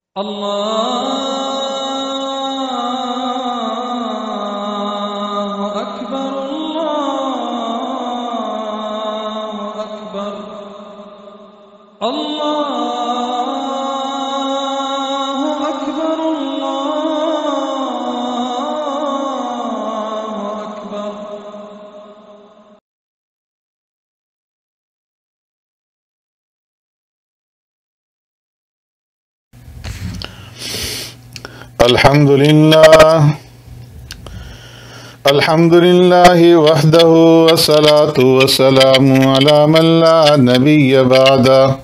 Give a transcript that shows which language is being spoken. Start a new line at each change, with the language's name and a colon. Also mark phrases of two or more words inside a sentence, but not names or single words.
Arabic: اللہ اکبر اللہ اکبر اللہ اکبر اللہ اکبر۔ الحمد لله وحده والصلاة والسلام على من لا نبي بعده